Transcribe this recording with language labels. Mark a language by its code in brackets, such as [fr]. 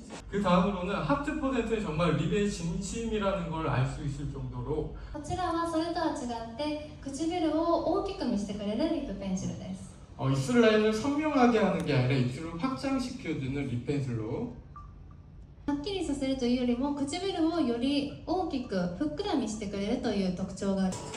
[ko] 그 다음으로는 하트 퍼센트는 정말 립의 진심이라는 걸 알 수 있을 정도로 [ja] こちらはそれとは違って唇を大きく見せてくれるリップペンシルです。 [ko] 입술 라인을 선명하게 하는 게 아니라 입술을 확장시켜주는 립 펜슬로 [ja] はっきりさせるというよりも唇をより大きくふっくら見せてくれるという特徴がある。